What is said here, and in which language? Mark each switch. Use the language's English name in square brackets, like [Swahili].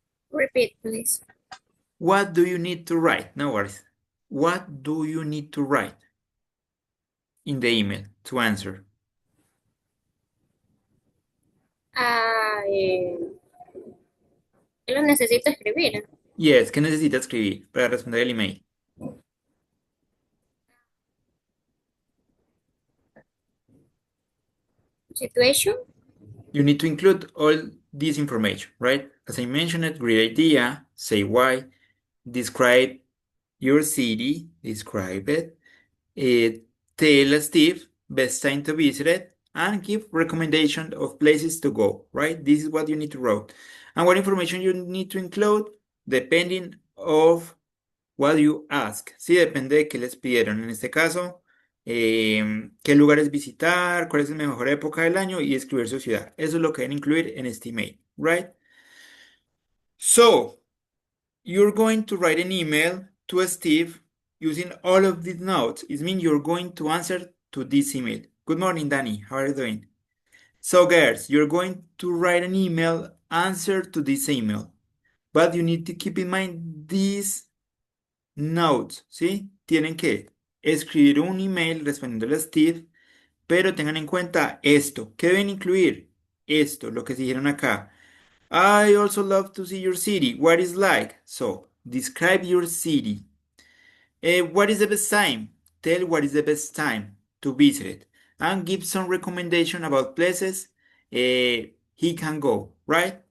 [English] Repeat, please. What do you need to write? No worries. What do you need to write in the email to answer? [Spanish] Ah, lo necesito escribir. Yes, ¿qué necesita escribir para responder el email? [English] situation. You need to include all this information, right? As I mentioned, great idea, say why, describe your city, describe it, tell Steve best time to visit it, and give recommendation of places to go, right? This is what you need to write. And what information you need to include depending of what you ask. [Spanish] Sí, depende de qué les pidieron. En este caso, qué lugares visitar, cuál es la mejor época del año y escribir su ciudad. Eso es lo que deben incluir en este email, right? [English] So, you're going to write an email to Steve using all of these notes. It means you're going to answer to this email. Good morning, Danny. How are you doing? So, girls, you're going to write an email, answer to this email. But you need to keep in mind these notes, ¿sí? [Spanish] Tienen que escribir un email respondiéndole a Steve, pero tengan en cuenta esto. ¿Qué deben incluir? Esto, lo que se dijeron acá. [English] I also love to see your city. What is like? So, describe your city. What is the best time? Tell what is the best time to visit it. And give some recommendation about places he can go, right?